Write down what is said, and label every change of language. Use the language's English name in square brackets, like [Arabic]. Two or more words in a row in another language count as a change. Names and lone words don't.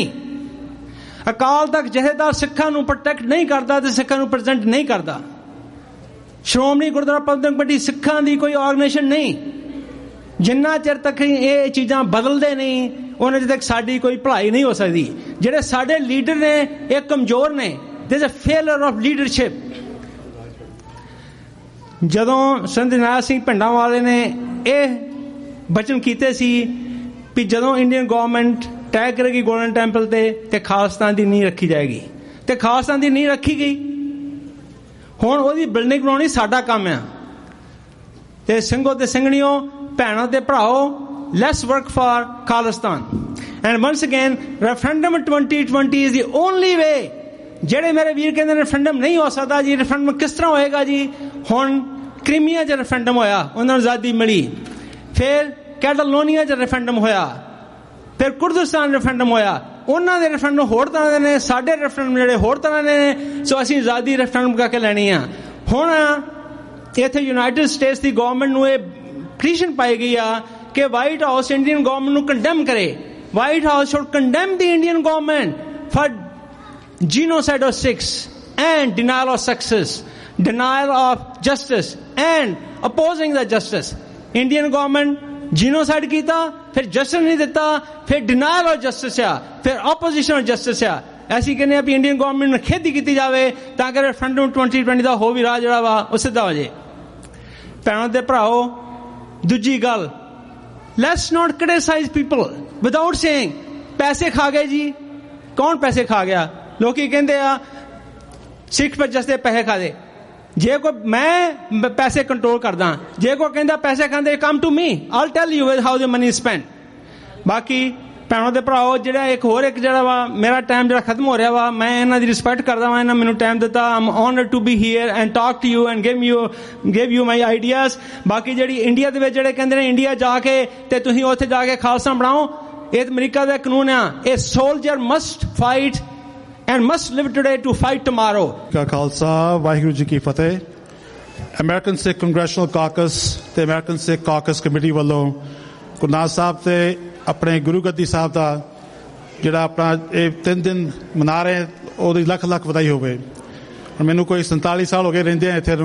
[Punjabi] ਅਕਾਲ ਤਖਤ ਜਥੇਦਾਰ ਸਿੱਖਾਂ ਨੂੰ ਪ੍ਰੋਟੈਕਟ ਨਹੀਂ ਕਰਦਾ ਤੇ ਸਿੱਖਾਂ ਨੂੰ ਪ੍ਰੈਜ਼ੈਂਟ ਨਹੀਂ ਕਰਦਾ। ਸ਼੍ਰੋਮਣੀ ਗੁਰਦੁਆਰਾ ਪ੍ਰਬੰਧਕ ਕਮੇਟੀ ਸਿੱਖਾਂ ਦੀ ਕੋਈ ਆਰਗੇਨਾਈਜੇਸ਼ਨ ਨਹੀਂ। ਜਿੰਨਾ ਚਿਰ ਤੱਕ ਇਹ ਚੀਜ਼ਾਂ ਬਦਲਦੇ ਨਹੀਂ ਉਹਨਾਂ ਚਿਰ ਤੱਕ ਸਾਡੀ ਕੋਈ ਭਲਾਈ ਨਹੀਂ ਹੋ ਸਕਦੀ। ਜਿਹੜੇ ਸਾਡੇ ਲੀਡਰ ਨੇ ਇਹ ਕਮਜ਼ੋਰ ਨੇ। [English] There's a failure of leadership। [Punjabi] ਜਦੋਂ ਸੰਤ ਨਾਰਾਇਣ ਸਿੰਘ ਭਿੰਡਾਂ ਵਾਲੇ ਨੇ ਇਹ ਬਚਨ ਕੀਤੇ ਸੀ ਵੀ ਜਦੋਂ [English] Indian government [Punjabi] ਤੈਅ ਕਰੇਗੀ ਗੋਲਡਨ ਟੈਂਪਲ ਤੇ ਖਾਲਸਤਾਨ ਦੀ ਨੀਂਹ ਰੱਖੀ ਜਾਏਗੀ ਤੇ ਖਾਲਸਤਾਨ ਦੀ ਨੀਂਹ ਰੱਖੀ ਗਈ। ਹੁਣ ਉਹਦੀ ਬਿਲਡਿੰਗ ਬਣਾਉਣੀ ਸਾਡਾ ਕੰਮ ਆ। ਤੇ ਸਿੰਘੋ ਤੇ ਸਿੰਘਣੀਓ, ਭੈਣਾਂ ਤੇ ਭਰਾਓ, [English] let's work for Khalistan। And once again, referendum 2020 is the only way। [Punjabi] ਜਿਹੜੇ ਮੇਰੇ ਵੀਰ ਕਹਿੰਦੇ ਨੇ ਰੈਫਰੈਂਡਮ ਨਹੀਂ ਹੋ ਸਕਦਾ ਜੀ, ਰੈਫਰੈਂਡਮ ਕਿਸ ਤਰ੍ਹਾਂ ਹੋਏਗਾ ਜੀ? ਹੁਣ ਕ੍ਰੀਮੀਆ 'ਚ ਰੈਫਰੈਂਡਮ ਹੋਇਆ, ਉਹਨਾਂ ਨੂੰ ਆਜ਼ਾਦੀ ਮਿਲੀ। ਫਿਰ ਕੈਟਾਲੋਨੀਆ 'ਚ ਰੈਫਰੈਂਡਮ ਹੋਇਆ, ਫਿਰ ਕੁਰਦਿਸਤਾਨ ਰੈਫਰੈਂਡਮ ਹੋਇਆ। ਉਹਨਾਂ ਦੇ ਰੈਫਰੈਂਡਮ ਹੋਰ ਤਰ੍ਹਾਂ ਦੇ ਨੇ, ਸਾਡੇ ਰੈਫਰੈਂਡਮ ਜਿਹੜੇ ਹੋਰ ਤਰ੍ਹਾਂ ਦੇ ਨੇ। ਸੋ ਅਸੀਂ ਆਜ਼ਾਦੀ ਰੈਫਰੈਂਡਮ ਕਰਕੇ ਲੈਣੀ ਆ। ਹੁਣ ਇੱਥੇ ਯੂਨਾਈਟਿਡ ਸਟੇਟਸ ਦੀ ਗਵਰਨਮੈਂਟ ਨੂੰ ਇਹ ਪਟੀਸ਼ਨ ਪਾਈ ਗਈ ਆ ਕਿ ਵਾਈਟ ਹਾਊਸ [English] Indian government [Punjabi] ਨੂੰ ਕੰਡੈਮ ਕਰੇ। [English] White House should condemn the Indian government for genocide of Sikhs and denial of success, denial of justice and opposing the justice। Indian government genocide [Punjabi] ਕੀਤਾ, ਫਿਰ [English] justice [Punjabi] ਨਹੀਂ ਦਿੱਤਾ, ਫਿਰ [English] denial of justice [Punjabi] ਆ, ਫਿਰ [English] opposition of justice ਆ। [Punjabi] ਅਸੀਂ ਕਹਿੰਦੇ ਆ ਵੀ [English] Indian government [Punjabi] ਨੂੰ ਖੇਦੀ ਕੀਤੀ ਜਾਵੇ ਤਾਂ ਕਿ ਰੈਫਰੈਂਡਮ 2020 ਦਾ ਹੋ ਵੀ ਰਾਹ ਜਿਹੜਾ ਵਾ ਉਹ ਸਿੱਧਾ ਹੋ ਜਾਏ। ਭੈਣਾਂ ਤੇ ਭਰਾਓ, ਦੂਜੀ ਗੱਲ, [English] let's not criticize people without saying [Punjabi] ਪੈਸੇ ਖਾ ਗਏ ਜੀ। ਕੌਣ ਪੈਸੇ ਖਾ ਗਿਆ? ਲੋਕੀ ਕਹਿੰਦੇ ਆ ਸਿੱਖ ਜਸ ਦੇ ਪੈਸੇ ਖਾਦੇ। ਜੇ ਕੋਈ ਮੈਂ ਪੈਸੇ ਕੰਟਰੋਲ ਕਰਦਾ, ਜੇ ਕੋਈ ਕਹਿੰਦਾ ਪੈਸੇ ਖਾਂਦੇ, [English] come to me, I'll tell you how the money spend. [Punjabi] ਬਾਕੀ ਭੈਣਾਂ ਦੇ ਭਰਾਓ, ਜਿਹੜਾ ਇੱਕ ਜਿਹੜਾ ਵਾ ਮੇਰਾ ਟਾਈਮ ਜਿਹੜਾ ਖਤਮ ਹੋ ਰਿਹਾ ਵਾ, ਮੈਂ ਇਹਨਾਂ ਦੀ ਰਿਸਪੈਕਟ ਕਰਦਾ ਵਾਂ। ਇਹਨਾਂ ਮੈਨੂੰ ਟਾਈਮ ਦਿੱਤਾ। [English] I'm honoured to be here and talk to you and give you my ideas. [Punjabi] ਬਾਕੀ ਜਿਹੜੀ ਇੰਡੀਆ ਦੇ ਵਿੱਚ ਜਿਹੜੇ ਕਹਿੰਦੇ ਨੇ ਇੰਡੀਆ ਜਾ ਕੇ ਤੇ ਤੁਸੀਂ ਉੱਥੇ ਜਾ ਕੇ ਖਾਲਸਾ ਬਣਾਓ, ਇਹ ਅਮਰੀਕਾ ਦਾ ਕਾਨੂੰਨ ਆ। [English] ਇਹ soldier must fight and must live today to fight tomorrow। [Punjabi] ਕਾ ਖਾਲਸਾ, ਵਾਹਿਗੁਰੂ ਜੀ ਕੀ ਫਤਿਹ। ਅਮਰੀਕਨ ਸਿੱਖ ਕੰਗਰੈਸ਼ਨਲ ਕਾਕਸ ਤੇ ਅਮਰੀਕਨ ਸਿੱਖ ਕਾਕਸ ਕਮੇਟੀ ਵੱਲੋਂ ਗੁਰੂ ਨਾਨਕ ਸਾਹਿਬ ਤੇ ਆਪਣੇ ਗੁਰੂ ਗੱਦੀ ਸਾਹਿਬ ਦਾ ਜਿਹੜਾ ਆਪਣਾ ਇਹ 3 ਦਿਨ ਮਨਾ ਰਹੇ, ਉਹਦੀ ਲੱਖ ਲੱਖ ਵਧਾਈ ਹੋਵੇ। ਮੈਨੂੰ ਕੋਈ 47 ਸਾਲ ਹੋ ਗਏ ਰਹਿੰਦੇ ਆ ਇੱਥੇ ਨੂੰ।